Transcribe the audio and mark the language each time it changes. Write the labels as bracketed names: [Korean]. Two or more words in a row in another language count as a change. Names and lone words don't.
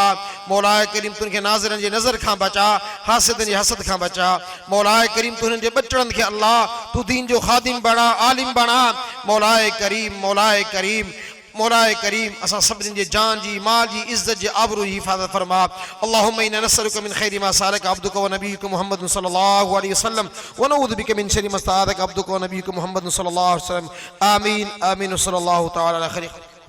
[Sindhi] मौलाए करीम तूं हिनखे नाज़रनि जे नज़र खां बचा, हासिदनि जे हसद खां बचा। मौलाए करीम तूं हिननि जे ॿचड़नि खे अल्लाह तूं दीन जो ख़ादिम बणा, आलिम बणा। मौलाए करीम मौलाए करीम मौलाए करीम असां सभिनी जे जान जी, माल जी, इज्जत जी, आबरू जी हिफ़ाज़त फरमा। [Arabic] اللهم إنا نسألك من خير ما سألك عبدك ونبيك محمد صلى الله عليه وسلم ونعوذ بك من شر ما استعاذك عبدك ونبيك محمد صلى الله عليه وسلم. آمين آمين صلى الله تعالى عليه